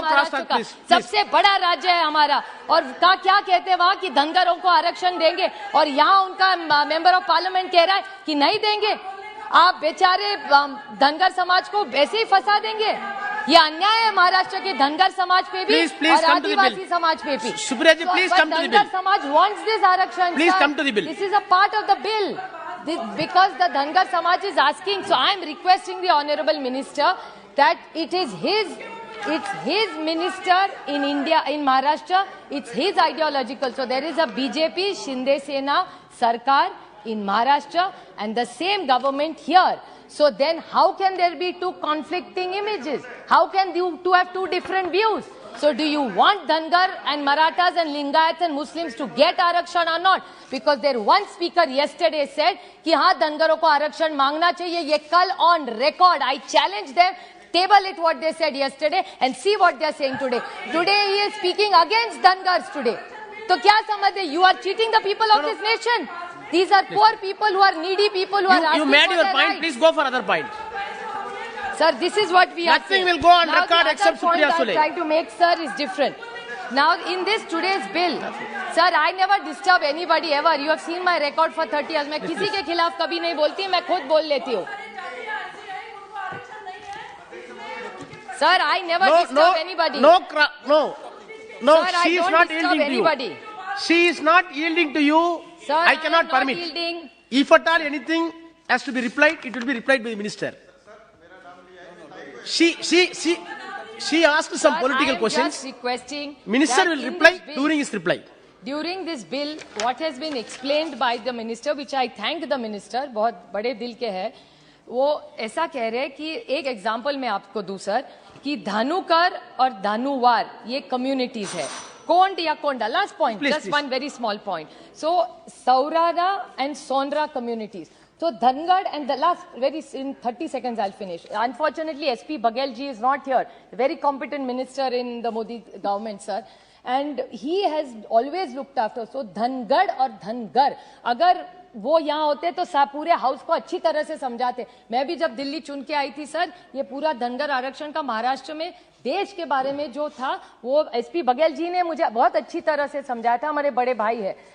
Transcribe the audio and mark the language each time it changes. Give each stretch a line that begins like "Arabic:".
Hindi: महाराष्ट्र का सबसे बड़ा राज्य है हमारा, और क्या कहते हैं वहां कि धनगरों को आरक्षण देंगे, और यहाँ उनका मेंबर ऑफ पार्लियामेंट कह रहा है कि नहीं देंगे। आप बेचारे धनगर समाज को ऐसे ही फंसा देंगे। ये अन्याय है महाराष्ट्र के धनगर समाज पे भी और आदिवासी समाज पे भी।
English: Supriya ji, please come to the bill.
Hindi: Dhangar समाज
English: wants this
Hindi: आरक्षण।
English: Please come to the bill. This is a part of the bill. Because the Dhangar Samaj is asking, so I am requesting the Honorable Minister that it's his minister in India, in Maharashtra, it's his ideological. So there is a BJP Shinde Sena Sarkar in Maharashtra and the same government here. So then how can there be two conflicting images? How can you two have two different views? So do you want Dhangar and Marathas and Lingayats and Muslims to get Arakshan or not? Because their one speaker yesterday said
Hindi: कि हाँ धनगरों को आरक्षण मांगना चाहिए। ये कल
English: on record, I challenge them, table it what they said yesterday and see what they are saying today. Today he is speaking against Dhangars today.
Hindi: तो क्या समझते?
English: You are cheating the people of this nation. These are poor people who are needy people who are asking for their rights. You made your point. Please go for other point. Sir, this is what we are saying. Nothing will go on record except Supriya Sule. The other point I'm trying to make, sir, is different. Now, in this today's bill, sir, I never disturb anybody ever. You have seen my record for 30 years.
Hindi: मैं किसी के खिलाफ कभी नहीं बोलती, मैं खुद बोल लेती हूँ.
English: Sir, I never disturb anybody. No. Sir, she is not yielding to you. She is not yielding to you. Sir, I cannot permit. Yielding. If at all anything has to be replied, it will be replied by the minister. She asked some political questions. Minister will reply during his reply. During this bill, what has been explained by the minister,
Hindi: which I thank the minister, बहुत बड़े दिल के हैं, वो ऐसा कह रहे हैं कि एक एग्जाम्पल मैं आपको दूं सर, कि धानुकर और धानुवार ये कम्युनिटीज है, कोंड या कोंडा,
English: Last point, just one very small point. So Saurara and Sonra communities. So Dhangad and the last in 30 seconds I'll finish. Unfortunately, SP Baghel ji is not here. A very competent minister in the Modi government, sir. And he has always looked after.
Hindi: So Dhangad और धनगर, अगर वो यहाँ होते तो पूरे house को अच्छी तरह से समझाते. मैं भी जब दिल्ली चुन के आई थी सर, ये पूरा धनगर आरक्षण का महाराष्ट्र में देश के बारे में जो था वो SP बघेल जी ने मुझे बहुत अच्छी तरह से समझाया था. हमारे बड़े भाई है.